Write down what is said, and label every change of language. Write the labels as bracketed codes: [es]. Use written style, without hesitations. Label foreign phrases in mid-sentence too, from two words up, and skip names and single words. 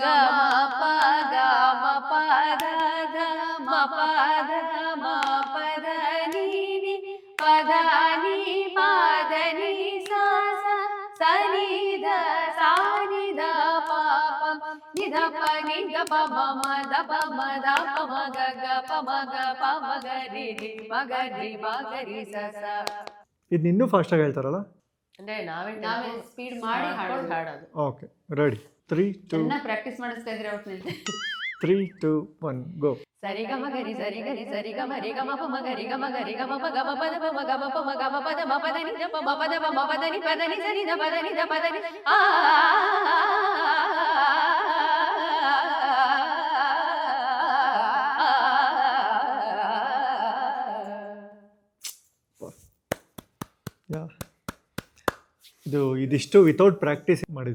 [kn] ಮ ಪ ಗ ಮ ಪ ಧ ಧ ಮ ಪ ಧ ಮ ಪ ಧ ನಿ ನಿ ಪ ಧ ನಿ ಪ ಧ ನಿ ಸ ಸ ಸ ನಿ ಧ ಸಾ ನಿ ಧ ಪ ಪ ನಿ ಧ ಪ ನಿ ಗ ಪ ಮ ಮ ಧ ಪ ಮ ಧ ಪ ಮ ಗ ಗ ಪ ಮ ಗ ಪ ಮ ಗ ರಿ ರಿ ಮ ಗ ರಿ ಮ ಗ ರಿ ಸ ಸ. ಇದು ಇನ್ನೂ ಫಾಸ್ಟಾಗಿ ಹೇಳ್ತಾರಲ್ಲ. ಅಂದ್ರೆ ನಾವೇ ಸ್ಪೀಡ್ ಮಾಡಿ ಹಾಡೋದು. [en] okay, ready. [kn] 3 2 ಚೆನ್ನಾಗಿ ಪ್ರಾಕ್ಟೀಸ್ ಮಾಡಿಸ್ತಾ ಇದ್ರೆ ಒಟ್ಟಿನಲ್ಲಿ. 3 2 1 ಗೋ. ಸರಿ ಗ ಮ ಗ ರಿ ಸರಿ ಗ ರಿ ಸರಿ ಗ ಮ ರಿ ಗ ಮ ಪ ಮ ಗ ರಿ ಗ ಮ ಗ ರಿ ಗ ಮ ಪ ಗ ಮ ಪ ದ ಪ ಮ ಗ ಮ ಪ ಮ ಗ ಮ ಪ ದ ಮ ಪ ದ ನಿ ದ ಪ ಮ ಪ ದ ಪ ಮ ಪ ದ ನಿ ಪ ದ ನಿ ಸ ನಿ ದ ಪ ದ ನಿ ದ ಪ ದ ನಿ ಆ. ಇದಿಷ್ಟು [en] without practice [kn] ಮಾಡಿದ್ದು.